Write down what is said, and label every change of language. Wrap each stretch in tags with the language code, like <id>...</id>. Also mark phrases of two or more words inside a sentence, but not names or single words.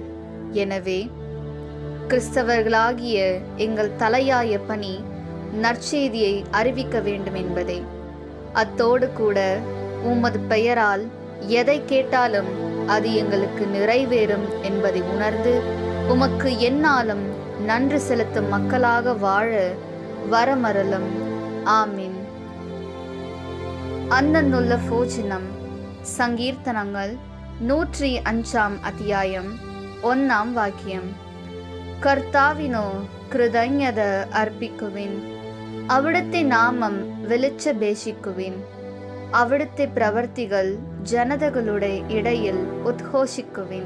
<ta>எனவே கிறிஸ்தவர்களாகிய எங்கள் தலையாய பணி நற்செய்தியை அறிவிக்க வேண்டும் என்பதே. அத்தோடு கூட உமது பெயரால் எதை கேட்டாலும் அது எங்களுக்கு நிறைவேறும் என்பதை உணர்ந்து உமக்கு எந்நாளும் நன்றி செலுத்தும் மக்களாக வாழ வரமருளும். ஆமீன்.</ta> <ml>അന്നുള്ള ഭോജനം. സങ്കീർത്തനങ്ങൾ 105 അധ്യായം 1 വാക്യം. കർത്താവിനോ കൃതജ്ഞത അർപ്പിക്കുവിൻ, അവിടുത്തെ നാമം വിളിച്ചപേക്ഷിക്കുവിൻ, അവിടുത്തെ പ്രവർത്തികൾ ജനതകളുടെ ഇടയിൽ ഉദ്ഘോഷിക്കുവിൻ.</ml>